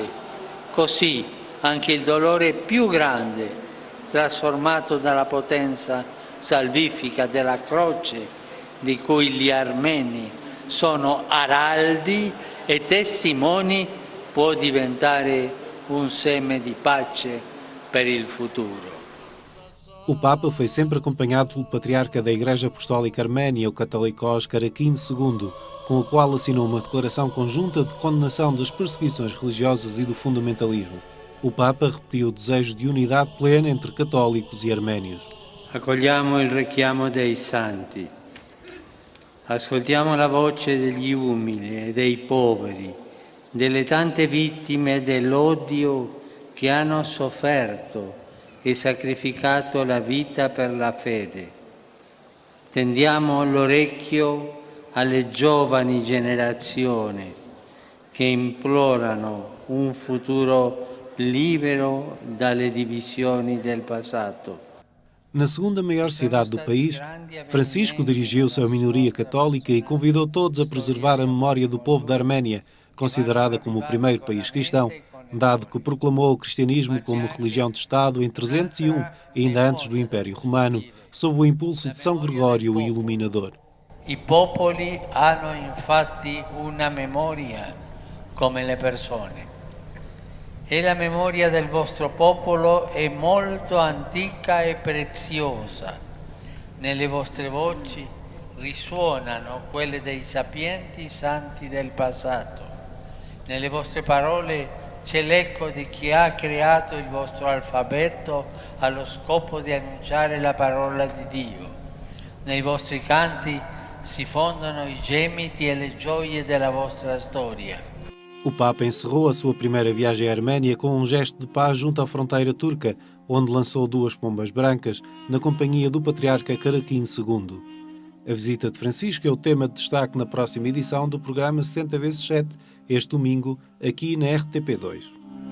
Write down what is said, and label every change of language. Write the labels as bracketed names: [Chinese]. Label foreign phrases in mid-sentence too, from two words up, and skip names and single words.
[Italian] Così anche il dolore più grande, trasformato dalla potenza salvifica della croce, di cui gli armeni sono araldi e testimoni, può diventare un seme di pace per il futuro. [Portuguese] O Papa foi sempre acompanhado pelo Patriarca da Igreja Apostólica Arménia, o Catolicós Karakin II, com o qual assinou uma declaração conjunta de condenação das perseguições religiosas e do fundamentalismo. O Papa repetiu o desejo de unidade plena entre católicos e arménios. [Italian] Accogliamo il richiamo dei santi, ascoltiamo la voce degli umili e dei poveri, delle tante vittime dell'odio che hanno sofferto e sacrificato la vita per la fede. Tendiamo l'orecchio alle giovani generazioni che implorano un futuro libero dalle divisioni del passato. [Portuguese] Na segunda maior cidade do país, Francisco dirigiu-se à minoria católica e convidou todos a preservar a memória do povo da Arménia, considerada como o primeiro país cristão, dado que proclamou o cristianismo como religião de Estado em 301, ainda antes do Império Romano, sob o impulso de São Gregório o Iluminador. [Italian] I popoli hanno infatti una memoria come le persone. E la memoria del vostro popolo è molto antica e preziosa. Nelle vostre voci risuonano quelle dei sapienti santi del passato. Nelle vostre parole c'è l'eco di chi ha creato il vostro alfabeto allo scopo di annunciare la parola di Dio. Nei vostri canti si fondono i gemiti e le gioie della vostra storia. [Portuguese] O Papa encerrou a sua primeira viagem à Arménia com um gesto de paz junto à fronteira turca, onde lançou 2 pombas brancas, na companhia do Patriarca Caraquim II. A visita de Francisco é o tema de destaque na próxima edição do programa 60x7, este domingo, aqui na RTP2.